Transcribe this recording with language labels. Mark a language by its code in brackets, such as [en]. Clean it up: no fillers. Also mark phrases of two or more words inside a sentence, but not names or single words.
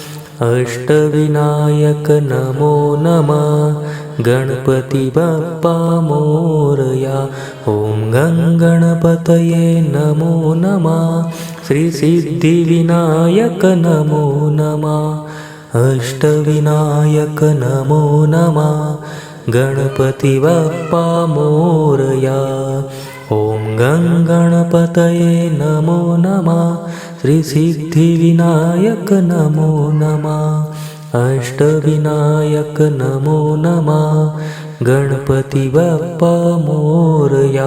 [sa] अष्टविनायक नमो नमः. [mr] गणपति बाप्पा मोरया. [sa] ओम गं गणपतये नमो नमः. श्री सिद्धिविनायक नमो नमः. अष्टविनायक नमो नमः [mr] गणपति बप्पा मोरया। [sa] ॐ गं गणपतये नमो नमः श्री सिद्धिविनायक नमो नमः अष्टविनायक नमो नमः [mr] गणपति बप्पा मोरया।